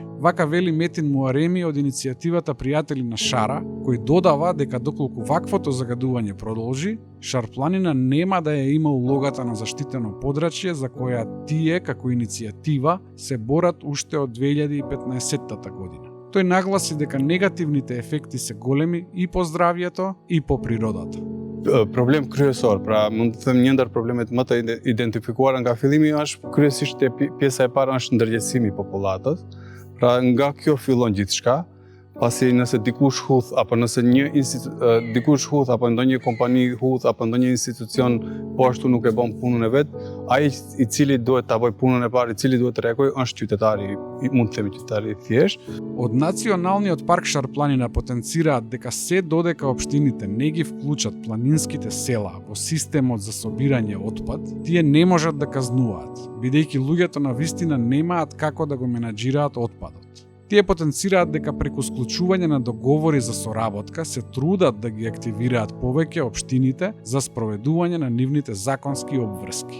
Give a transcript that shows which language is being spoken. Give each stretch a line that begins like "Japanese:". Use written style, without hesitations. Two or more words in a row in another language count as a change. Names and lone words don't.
Macedonian: Вака вели Метин Муареми од иницијативата Пријатели на Шара, кој додава дека доколку ваквото загадување продолжи, Шарпланина нема да ја има улогата на заштитено подрачје за која тие како иницијатива се борат уште од 2015 година. Тој нагласи дека негативните ефекти се големи и по здравјето и по природата.
Albanian: Проблем kryesor, pra mund të them një ndër problemet më të identifikuara nga fillimi është kryesisht pjesa e parë është ndërgjegjësimi i popullatës. Pra nga kjo fillon gjithçka, pasi nëse dikush hudh apo nëse dikush hudh apo ndonjë kompani hudh apo ndonjë institucion po ashtu nuk e bën punën e vet, ai i cili duhet ta bëjë punën e parë, i cili duhet të reagojë është qytetari, mund të themi qytetari i thjesht.
Macedonian: Од Националниот парк Шарпланина потенцираат дека се додека општините не ги вклучат планинските села во системот за собирање отпад, тие не можат да казнуваат, бидејќи луѓето на вистина немаат како да го менаџираат отпадот. Тие потенцираат дека преку склучување на договори за соработка се трудат да ги активираат повеќе општините за спроведување на нивните законски обврски.